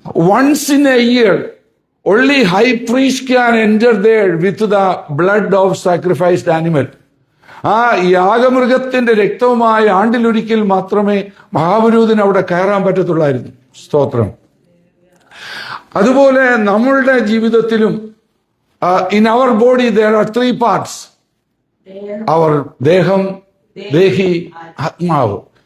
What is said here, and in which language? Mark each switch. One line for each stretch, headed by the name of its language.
English: Once in a year only high priest can enter there with the blood of sacrificed animal.
Malayalam: ആ യാഗമൃഗത്തിന്റെ രക്തവുമായി ആണ്ടിലൊരിക്കൽ മാത്രമേ മഹാപുരോഹിതന് അവിടെ കയറാൻ പറ്റത്തുള്ളായിരുന്നു. സ്തോത്രം. അതുപോലെ നമ്മളുടെ ജീവിതത്തിലും
English: in our body there are 3 parts: our
Malayalam: ദേഹം, ദേഹി, ആത്മാവ്.